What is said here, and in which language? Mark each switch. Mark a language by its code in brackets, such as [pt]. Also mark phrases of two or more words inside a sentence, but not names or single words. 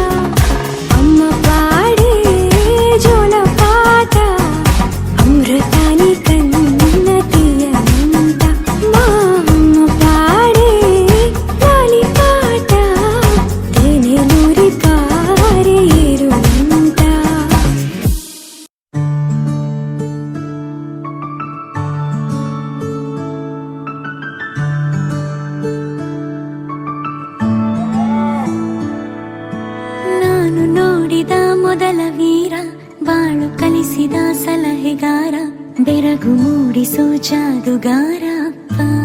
[te] అమ్మ పాడే జోల పాట అమృతాని కన్న తీయనంట. మా అమ్మ పాడే లాలి పాట తేనెలూరి పారే ఏరులంట. [kn] ನಾನು ನೋಡಿದ ಮೊದಲ ವೀರ, ಬಾಳು ಕಲಿಸಿದ ಸಲಹೆಗಾರ, ಬೆರಗು ಮೂಡಿಸೋ ಜಾದುಗಾರ ಅಪ್ಪ.